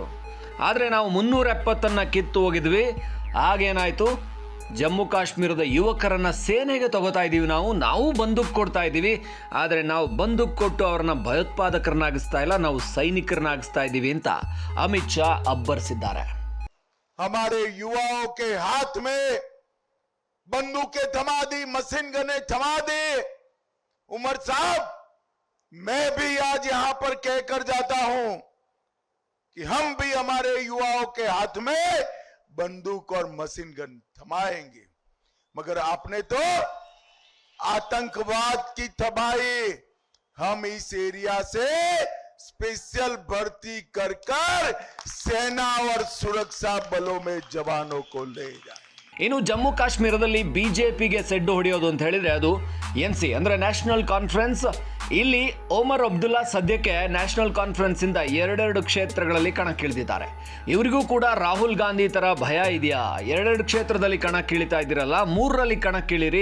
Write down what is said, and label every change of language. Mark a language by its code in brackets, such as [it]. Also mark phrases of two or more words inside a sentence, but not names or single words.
[kn] ಆದರೆ ನಾವು 370 ಕಿತ್ತು ಹೋಗಿದ್ವಿ. ಆಗೇನಾಯಿತು? ಜಮ್ಮು ಕಾಶ್ಮೀರದ ಯುವಕರನ್ನ ಸೇನೆಗೆ ತಗೋತಾ ಇದ್ದೀವಿ, ನಾವು ಬಂದೂಕು ಕೊಡ್ತಾ ಇದ್ದೀವಿ. ಆದರೆ ನಾವು ಬಂದೂಕು ಕೊಟ್ಟು ಅವ್ರನ್ನ ಭಯೋತ್ಪಾದಕರನ್ನಾಗಿಸ್ತಾ ಇಲ್ಲ, ನಾವು ಸೈನಿಕರನ್ನಾಗಿಸ್ತಾ ಇದ್ದೀವಿ ಅಂತ ಅಮಿತ್ ಶಾ ಅಬ್ಬರಿಸಿದ್ದಾರೆ. [hi] हमारे युवाओं के हाथ में बंदूकें थमा दी, [en] machine guns [hi] थमा दी। उमर साहब, मैं भी आज यहां पर कहकर जाता हूं कि हम भी हमारे युवाओं के हाथ में बंदूक और [en] machine gun [hi] थमाएंगे। मगर आपने तो आतंकवाद की थमाई। हम इस एरिया से स्पेशल भर्ती कर सेना और सुरक्षा बलों में जवानों को ले जाए। [kn] ಇನ್ನು ಜಮ್ಮು ಕಾಶ್ಮೀರದಲ್ಲಿ ಬಿಜೆಪಿಗೆ ಸೆಡ್ಡು ಹೊಡೆಯೋದು ಅಂತ ಹೇಳಿದ್ರೆ ಅದು NC ಅಂದ್ರೆ ನ್ಯಾಷನಲ್ ಕಾನ್ಫರೆನ್ಸ್. ಇಲ್ಲಿ ಒಮರ್ ಅಬ್ದುಲ್ಲಾ ಸದ್ಯಕ್ಕೆ ನ್ಯಾಷನಲ್ ಕಾನ್ಫರೆನ್ಸ್ ಇಂದ 2 ಕ್ಷೇತ್ರಗಳಲ್ಲಿ ಕಣಕ್ಕಿಳಿದಿದ್ದಾರೆ. ಇವರಿಗೂ ಕೂಡ ರಾಹುಲ್ ಗಾಂಧಿ ತರ ಭಯ ಇದೆಯಾ? 2 ಕ್ಷೇತ್ರದಲ್ಲಿ ಕಣಕ್ಕಿಳಿತಾ ಇದ್ದೀರಲ್ಲ, 3ರಲ್ಲಿ ಕಣಕ್ಕಿಳಿರಿ.